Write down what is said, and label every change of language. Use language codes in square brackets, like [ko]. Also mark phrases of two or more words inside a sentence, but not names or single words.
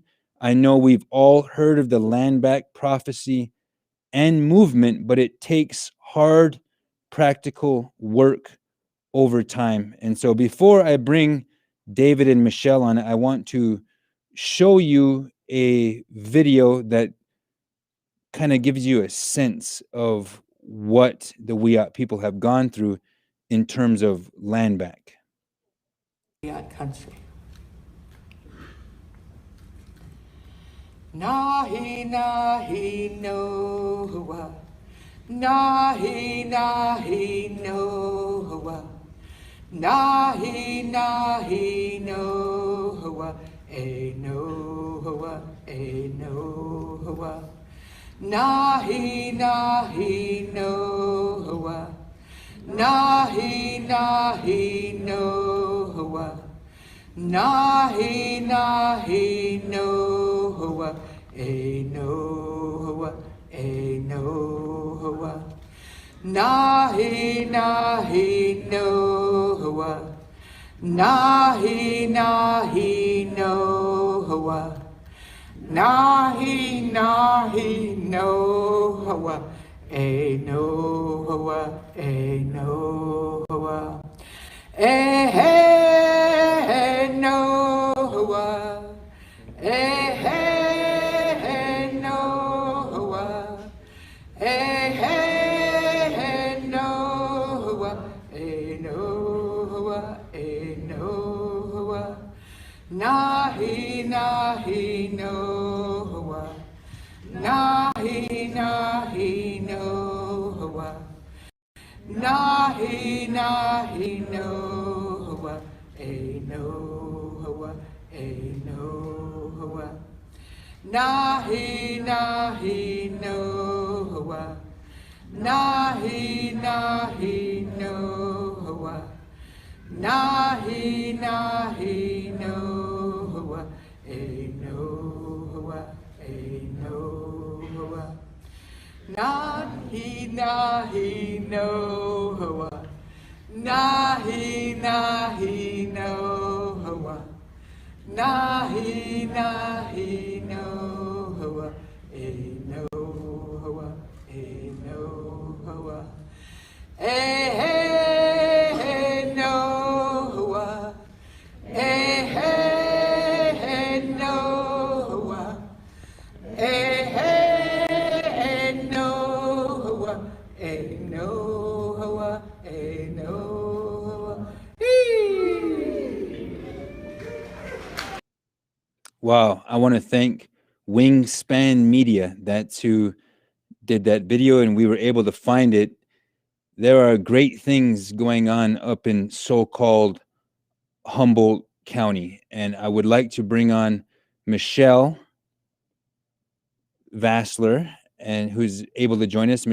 [en] I know we've all heard of the LandBack prophecy and movement, but it takes hard, practical work over time. And so before I bring David and Michelle on, I want to show you a video that kind of gives you a sense of what the Wiyot people have gone through in terms of LandBack. Wiyot country. Nahi nahi noa, nahi nahi noa, nahi nahi noa, e noa, e noa, nahi nahi noa, nahi nahi noa, nahi nahi noa, e noa, e noa, nahi nahi noa, nahi nahi noa, nahi nahi noa, e noa, e noa, eh noa, eh noa, eh noa, eh noa, eh noa, nahi nahi noa, nahi nahi noa, nahi nahi noa, e noa, e noa, nahi nahi noa, nahi nahi noa, nahi nahi noa, e noa, e noa, nahi nahi noa, nahi nahi noa, nahi nahi noa, e noa, e noa, eh noa, eh noa, eh noa, eh noa, eh noa. Wow, I want to thank Wingspan Media. That's who did that video, and we were able to find it. There are great things going on up in so-called Humboldt County, and I would like to bring on Michelle Vassler, and who's able to join us.